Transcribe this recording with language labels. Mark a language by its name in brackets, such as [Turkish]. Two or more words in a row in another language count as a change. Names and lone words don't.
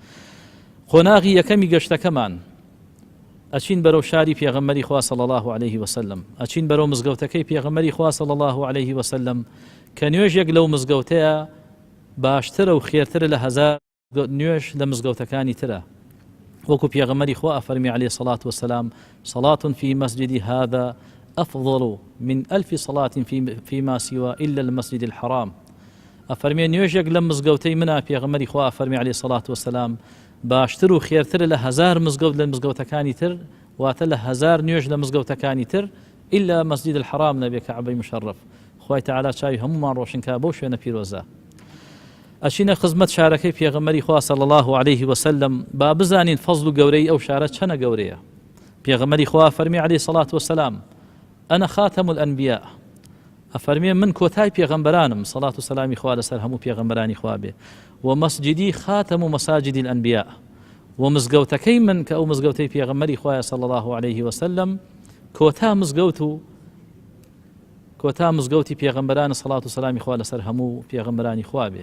[Central Kurdish] خۆناغی یەکەمی گەشتەکەمان ئەچین بەرەو شاری پێغەمبەری خوا [Arabic] صلی الله علیه وسلم، [Central Kurdish] ئەچین بەرەو مزگەوتەکەی پێغەمبەری خوا [Arabic] صلی الله علیه وسلم [Central Kurdish] کە نوێژێک لەو مزگەوتەیە باشترە و خێرترە لە 1000 نوێژ لە مزگەوتەکانی ترە. وەکو پێغەمبەری خوا ئەفەرمی [Arabic] عەلەیهی سەڵات وەسەلام صلاة في مسجد هذا أفضل من 1000 صلاة فيما سوى إلا المسجد الحرام. [Central Kurdish] ئەفەرمێ نوێژێک لە مزگەوتەی منە، پێغەمبەری خوا ئەفەرمی [Arabic] عەلەیهی سەڵات وەسەلام [Central Kurdish] باشتر و خێرترە لە 1000 مزگەوت لە مزگەوتەکانی تر، واتە لە 1000 نوێژ لە مزگەوتەکانی تر [Arabic] إلا مسجد الحرام [Central Kurdish] نەبێ، کەعبەی مشەڕەف. خوای تەعالا چاوی هەموومان ڕۆشن کا بەو شوێنە پیرۆزە. ئەچینە خزمەت شارەکەی پێغەمبەری خوا [Arabic] صلی الله علیه وسلم، [Central Kurdish] با بزانین فەزڵ و گەورەی ئەو شارە چەنە گەورەیە. پێغەمبەری خوا فەرمی [Arabic] عەلەیهی سەڵات وەسەلام ئەنە خاتەم الئەنبیا، [Central Kurdish] ئەفەرمێ من کۆتای پێغەمبەرانم، سەڵات و سەلامی خوا لەسەر هەموو پێغەمبەرانی خوا بێ، و مەسجدی خاتەم و مەساجد الئەنبیا، و مزگەوتەکەی من کە ئەو مزگەوتەی پێغەمبەری خوایە [Arabic] صلی الله علیه وسلم [Central Kurdish] کۆتا مزگەوت و کۆتا مزگەوتی پێغەمبەرانە سەڵات و سەلامی خوا لەسەر هەموو پێغەمبەرانی خوا بێ.